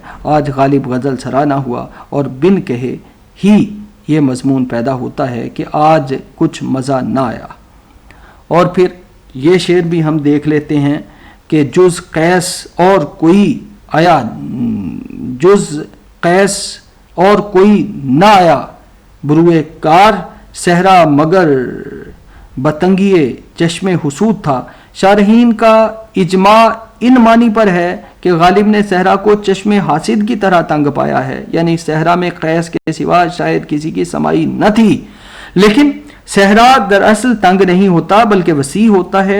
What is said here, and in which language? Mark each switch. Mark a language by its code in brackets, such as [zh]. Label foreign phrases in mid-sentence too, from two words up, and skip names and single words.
[ur] آج غالب غزل سرا نہ ہوا اور بن کہے ہی یہ مضمون پیدا ہوتا ہے کہ آج کچھ مزہ نہ آیا. اور پھر یہ شعر بھی ہم دیکھ لیتے ہیں کہ جز قیس اور کوئی آیا، جز قیس اور کوئی نہ آیا بروئے کار، صحرا مگر بتنگیے چشم حسود تھا. شارحین کا اجماع ان معنی پر ہے کہ غالب نے صحرا کو چشم حاسد کی طرح تنگ پایا ہے، یعنی صحرا میں قیس کے سوا شاید کسی کی سمائی نہ تھی. لیکن صحرا دراصل تنگ نہیں ہوتا بلکہ وسیع ہوتا ہے.